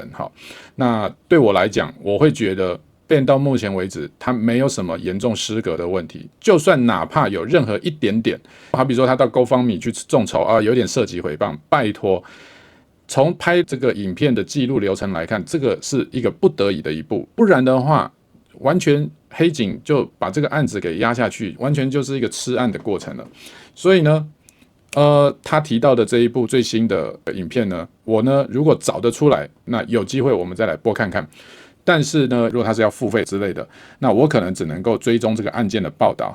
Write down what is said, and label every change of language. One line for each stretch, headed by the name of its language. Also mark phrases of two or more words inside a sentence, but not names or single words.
Chinese: 好，那對我來講，我會覺得Ben到目前為止，他沒有什麼嚴重失格的問題，就算哪怕有任何一點點，好比說他到 GoFundMe 去眾籌啊，有點涉及誹謗，拜託。從拍這個影片的記錄流程來看，這個是一個不得已的一步，不然的話，完全黑警就把這個案子給壓下去，完全就是一個吃案的過程了。所以呢，他提到的這一部最新的影片呢，我呢如果找得出來，那有機會我們再來播看看。但是呢，如果他是要付費之類的，那我可能只能夠追蹤這個案件的報道。